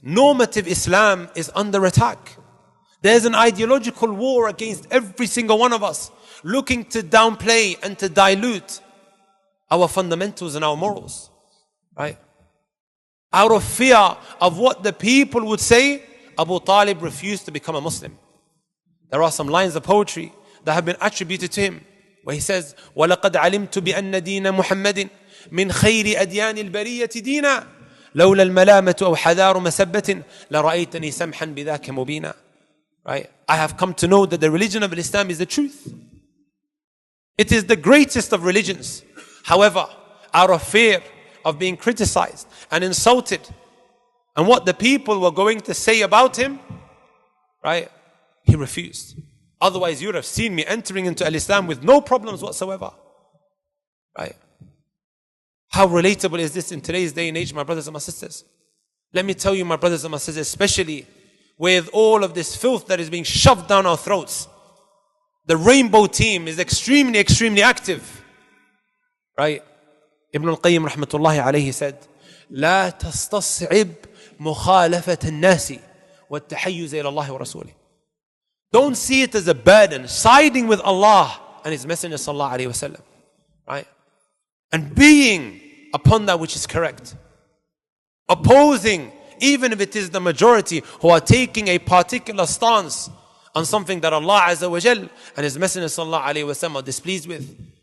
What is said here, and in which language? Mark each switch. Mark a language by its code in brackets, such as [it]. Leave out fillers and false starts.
[en] Normative Islam is under attack. There's an ideological war against every single one of us, looking to downplay and to dilute our fundamentals and our morals. Right? Out of fear of what the people would say, Abu Talib refused to become a Muslim. There are some lines of poetry that have been attributed to him, where he says, [ar] وَلَقَدْ عَلِمْتُ بِأَنَّ دِينَ مُحَمَّدٍ مِنْ خَيْرِ أَدْيَانِ الْبَرِيَّةِ دِينًا لولا الملامة أو حذار مسبة لرأيتني سمحا بذاك مبينا. [en] Right? I have come to know that the religion of Islam is the truth. It is the greatest of religions. However, out of fear of being criticized and insulted and what the people were going to say about him, right, he refused. Otherwise, you would have seen me entering into Islam with no problems whatsoever. Right? How relatable is this in today's day and age, my brothers and my sisters? Let me tell you, my brothers and my sisters, especially with all of this filth that is being shoved down our throats, the rainbow team is extremely, extremely active. Right? Ibn al-Qayyim rahmatullahi alayhi said, [ar] لا تستصعب مخالفة الناس والتحيز إلى الله ورسوله. [en] Don't see it as a burden, siding with Allah and His Messenger sallallahu alayhi wasallam. Right? And being upon that which is correct. Opposing, even if it is the majority who are taking a particular stance on something that Allah Azza wa Jal and His Messenger sallallahu alayhi wasallam are displeased with.